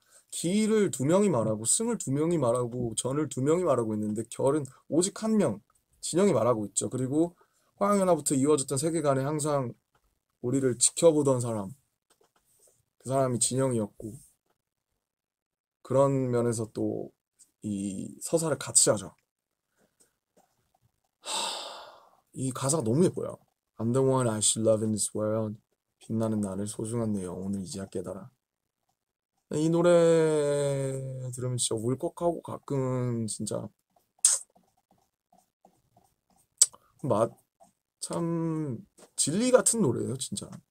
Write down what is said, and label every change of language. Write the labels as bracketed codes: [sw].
[ko] 기를 두 명이 말하고 승을 두 명이 말하고 전을 두 명이 말하고 있는데 결은 오직 한 명, 진영이 말하고 있죠. 그리고 화양연화부터 이어졌던 세계관에 항상 우리를 지켜보던 사람, 그 사람이 진영이었고 그런 면에서 또 이 서사를 같이 하죠. 이 가사가 너무 예뻐요. [en] I'm the one I should love in this world. [ko] 빛나는 나를 소중한 내 영혼을 이제야 깨달아. 이 노래 들으면 진짜 울컥하고 가끔은 진짜 참 진리 같은 노래예요, 진짜.